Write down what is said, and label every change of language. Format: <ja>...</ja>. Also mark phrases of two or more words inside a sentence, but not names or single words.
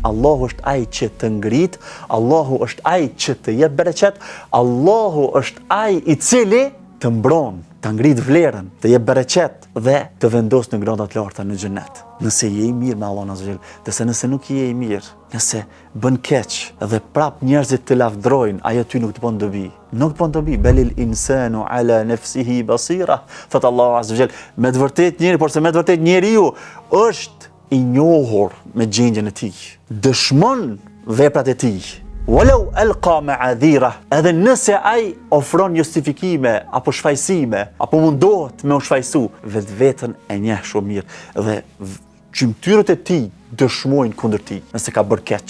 <sq>Allahu është ai që të ngrit, Allahu është ai që të jep bereqet, Allahu është ai i cili të mbron, të ngrit vlerën, të jep bereqet dhe të vendos në grada të larta në xhenet. Nëse je i mirë me Allahun</sq> <ar>عز وجل,</ar> <sq>dhe nëse nuk je i mirë, nëse bën keq dhe prap njerëzit të lavdrojnë, ajo ty nuk të bën dobi. Nuk të bën dobi,</sq> <ar>بل الإنسان على نفسه بصيرة.</ar> <sq>Thot Allahu</sq> <ar>عز وجل,</ar> <sq>me të vërtet njeri, por se me të vërtet njeriu është i njohur me gjendjen e tij. Dëshmon veprat e tij.</sq> <ar>ولو ألقى معاذيره,</ar> <sq>edhe nëse ai ofron justifikime apo shfaqësime, apo mundohet me u shfaqësu, vetveten e njeh shumë mirë dhe gjymtyrët e tij dëshmojnë kundër tij nëse ka bërë keq.</sq>